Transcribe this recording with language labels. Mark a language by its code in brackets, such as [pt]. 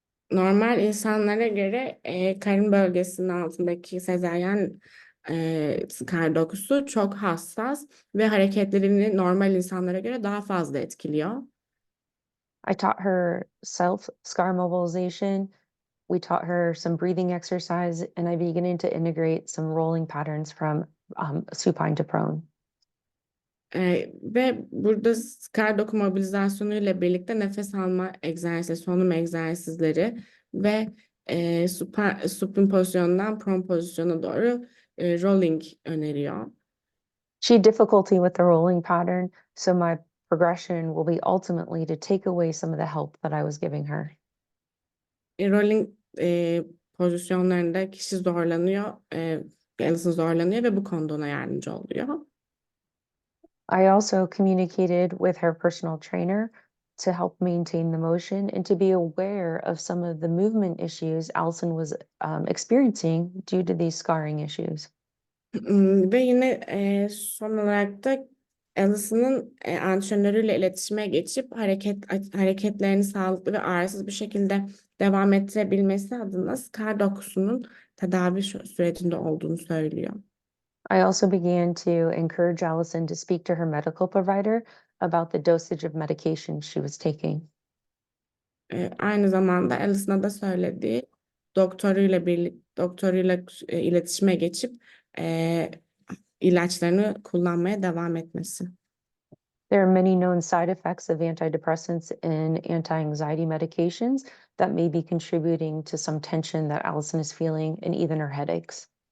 [tr] Normal insanlara göre karın bölgesinin altındaki sezaryen scar dokusu çok hassas ve hareketlerini normal insanlara göre daha fazla etkiliyor. [en] I taught her self scar mobilization. We taught her some breathing exercise, and I beginning to integrate some rolling patterns from supine to prone. [tr] Ve burada scar doku mobilizasyonu ile birlikte nefes alma egzersizi, solunum egzersizleri ve supine pozisyondan prone pozisyona doğru rolling öneriyor. [en] She had difficulty with the rolling pattern, so my progression will be ultimately to take away some of the help that I was giving her. [tr] Rolling pozisyonlarında kişi zorlanıyor, Alison zorlanıyor ve bu konuda ona yardımcı oluyor. [en] I also communicated with her personal trainer to help maintain the motion and to be aware of some of the movement issues Allison was experiencing due to these scarring issues. [tr] Ve yine son olarak da Alison'ın antrenörüyle iletişime geçip hareketlerini sağlıklı ve ağrısız bir şekilde devam ettirebilmesi adına scar dokusunun tedavi sürecinde olduğunu söylüyor. [en] I also began to encourage Allison to speak to her medical provider about the dosage of medication she was taking. [tr] Aynı zamanda Alison'a da söylediği doktoruyla iletişime geçip ilaçlarını kullanmaya devam etmesi. [en] There are many known side effects of antidepressants and anti-anxiety medications that may be contributing to some tension that Allison is feeling and even her headaches.